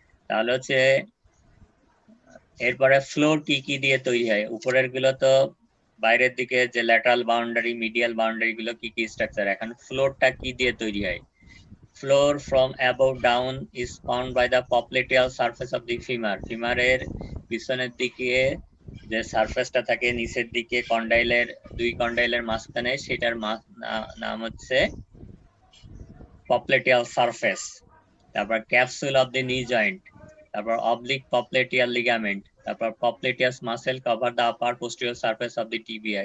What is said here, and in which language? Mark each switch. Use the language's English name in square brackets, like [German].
[Bangla] তাহলে হচ্ছে এরপরে ফ্লোর কি কি দিয়ে তৈরি হয়? উপরের গুলো তো বাইরের দিকে যে ল্যাটারাল বাউন্ডারি, মিডিয়াল বাউন্ডারি গুলো কি কি স্ট্রাকচার, এখন ফ্লোরটা কি দিয়ে তৈরি হয়? [English] Floor from above down is formed by the popliteal surface of the femur. [Bangla] ফিমারের পিছনের দিকে যে সারফেসটা থাকে নিচের দিকে কন্ডাইলের, দুই কন্ডাইলের মাঝখানে, সেটার নাম হচ্ছে popliteal surface। [English] তারপর capsule of the knee joint, তারপর oblique popliteal ligament, তারপর popliteus muscle cover the upper posterior surface of the tibia.